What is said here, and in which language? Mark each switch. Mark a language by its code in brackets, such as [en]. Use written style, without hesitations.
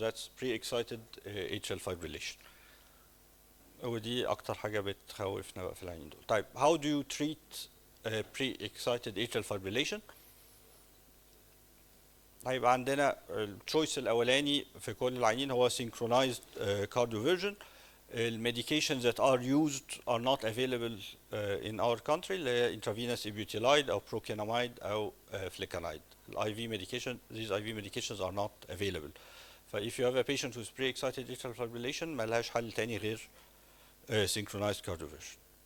[en] That's pre-excited atrial fibrillation. [ar] ودي أكتر حاجة بتخوفنا بقى في العينين دول. [en] طيب how do you treat pre-excited atrial fibrillation؟ [ar] هيبقى عندنا التشويس الاولاني في كل العيانين هو synchronized cardioversion. [en] الميديكيشنز that are used are not available in our country [ar] اللي هي [en] intravenous ibutylide او procainamide او flecainide. الاي في medication, these IV medications are not available. ف if you have a patient with pre-excited atrial fibrillation [ar] ملهاش حل تاني غير [en] synchronized cardioversion.